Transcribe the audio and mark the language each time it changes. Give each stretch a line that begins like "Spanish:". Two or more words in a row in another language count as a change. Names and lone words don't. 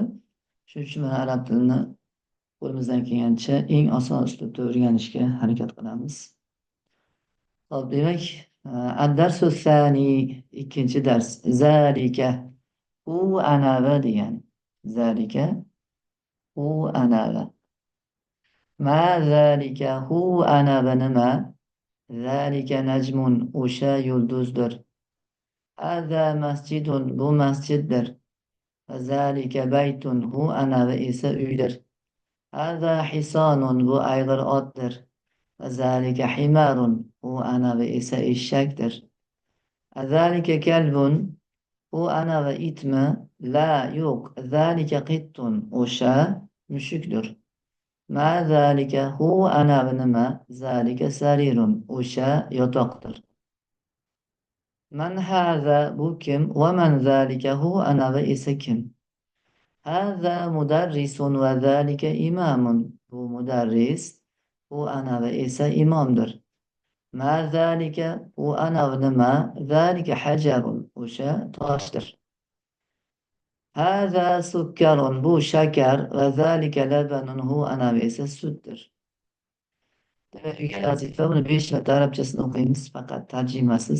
Uzbek: Shuning uchun mana arab tilini qo'limizdan kelgancha eng oson uslubda o'rganishga harakat qilamiz. Hop, demak,
Arabic: ad-darsu sani,
Uzbek: ikkinchi dars. Zalika, u anavi degani. Zalika, u anavi.
Arabic: Ma zalika,
Uzbek: hu anavi nima?
Arabic: Zalika najmun,
Uzbek: o'sha yulduzdir.
Arabic: Hada masjidun,
Uzbek: bu masjiddir.
Arabic: Zalika baytun,
Uzbek: hu anavi esa uydir.
Arabic: Hada hisanun,
Uzbek: bu ayg'ir otdir.
Arabic: Zalika himarun,
Uzbek: u anavi esa eshakdir.
Arabic: Zalika kalbun,
Uzbek: u anavi itmi? La, yo'q.
Arabic: Zalika qittun,
Uzbek: o'sha mushukdir.
Arabic: Ma zalika,
Uzbek: hu anavi nima?
Arabic: Zalika sarirun,
Uzbek: o'sha yotoqdir.
Arabic: Man haza,
Uzbek: bu kim?
Arabic: Va man zalika,
Uzbek: hu anavi esa kim?
Arabic: Haza mudarrisun va zalika imamun,
Uzbek: bu mudarris, u anavi esa imomdir.
Arabic: Ma zalika,
Uzbek: u anavi nima?
Arabic: Zalika hajarun,
Uzbek: o'sha toshdir.
Arabic: Haza sukkarun,
Uzbek: bu shakar,
Arabic: va zalika labanun,
Uzbek: hu anavi esa sutdir. Demak, uyga vazifa, buni 5 marta arabchasini o'qiymiz, faqat tarjimasiz.